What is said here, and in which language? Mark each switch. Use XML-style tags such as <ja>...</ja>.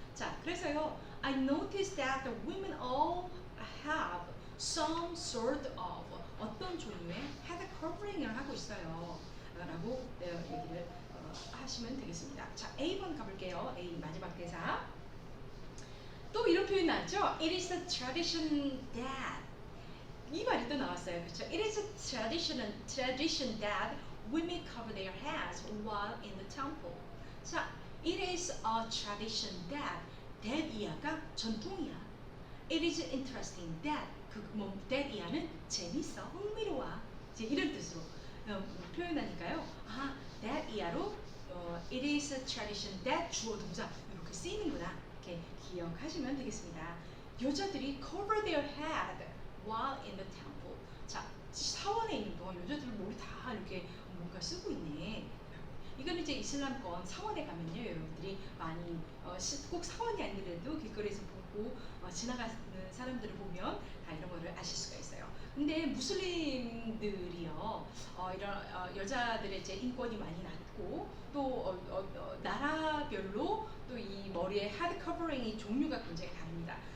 <en>자, 그래서요, I noticed that the women all have some sort of</en> <ko>어떤 종류의</ko> <en>head covering을 하고 있어요.</en> <ko>라고 얘기를 하시면 되겠습니다. 자, A번 가볼게요. A 마지막 대사. 또 이런 표현 나왔죠?</ko> <en>It is a tradition that</en> <ko>이 말이 또 나왔어요. 그렇죠?</ko> <en>It is a tradition that women cover their heads while in the temple. 자, it is a tradition that</en> <ko>이하가 전통이야.</ko> <en>It is interesting that that</en> <ko>이하는 재밌어, 흥미로워. 이제 이런 뜻으로 표현하니까요. that 이하로</ko> <en>it is a tradition that</en> <ko>주어 동사 이렇게 쓰이는구나. 이렇게 기억하시면 되겠습니다. 여자들이</ko> <en>cover their head while in the temple.</en> <ko>자, 사원에 있는 동안 여자들 머리 다 이렇게 뭔가 쓰고 있네. 이거는 이제 이슬람권 사원에 가면요, 여러분들이 많이 꼭 사원이 아니더라도 길거리에서 보고 지나가는 사람들을 보면 다 이런 거를 아실 수가 있어요. 근데 무슬림들이요, 이런 여자들의 이제 인권이 많이 낮고 또 나라별로 또 이 머리에 헤드 커버링이 종류가 굉장히 다릅니다.</ko>